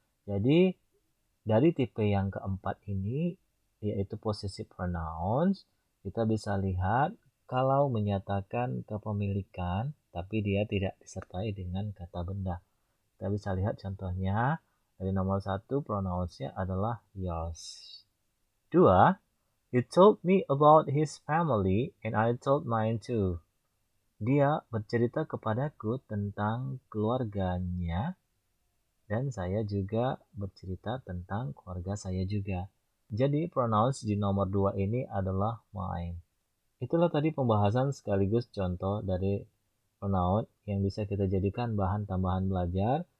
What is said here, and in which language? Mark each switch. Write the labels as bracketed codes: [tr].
[id] Jadi dari tipe yang keempat ini, yaitu possessive pronouns, kita bisa lihat kalau menyatakan kepemilikan, tapi dia tidak disertai dengan kata benda. Kita bisa lihat contohnya, dari nomor 1 pronounsnya adalah yours. [en] 2, he told me about his family and I told mine too. [id] Dia bercerita kepadaku tentang keluarganya, dan saya juga bercerita tentang keluarga saya juga. Jadi pronouns di nomor 2 ini adalah mine. Itulah tadi pembahasan sekaligus contoh dari pronoun yang bisa kita jadikan bahan tambahan belajar.